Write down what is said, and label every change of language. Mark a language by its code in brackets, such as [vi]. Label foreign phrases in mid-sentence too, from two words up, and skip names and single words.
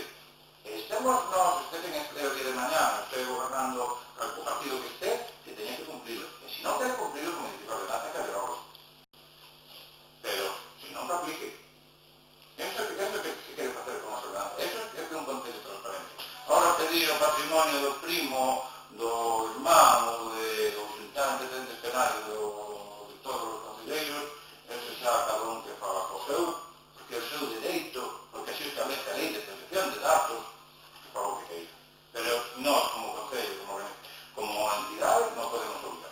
[es] Esté en el día de mañana, esté gobernando al partido que esté, que tenía que cumplirlo. Y si no quiere cumplirlo, como dice la ordenanza, que derogue. Pero, si no lo aplique, eso es lo que se quiere hacer con esa ordenanza. Eso es un contexto de transparencia. [gl] Ahora pedir o patrimonio do primo, do irmão, dos antecedentes penais de todos os conselleiros, eso xa cada un que fala co seu, porque é o seu dereito, porque así establece a lei de protección de datos, que fala o que queira. Pero nós, como consello, como entidade, non podemos obligar.